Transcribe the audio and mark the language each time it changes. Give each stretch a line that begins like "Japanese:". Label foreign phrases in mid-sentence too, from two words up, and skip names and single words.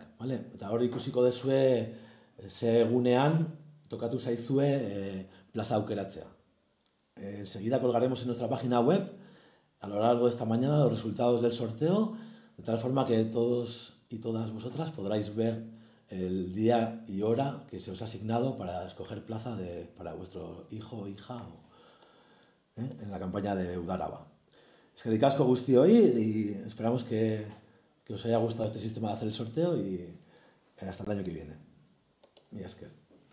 Basque: Eta hor ikusiko dezue ze egunean tokatu zaizue plaza aukeratzea.
Spanish: Enseguida colgaremos en nuestra página web a lo largo de esta mañana los resultados del sorteo, de tal forma que todos y todas vosotras podráis ver el día y hora que se os ha asignado para escoger plaza para vuestro hijo o hija en la campaña de Udaraba.
Basque: Eskerrik asko guztioi
Spanish: y esperamos que os haya gustado este sistema de hacer el sorteo y hasta el año que viene.
Basque: Mila esker.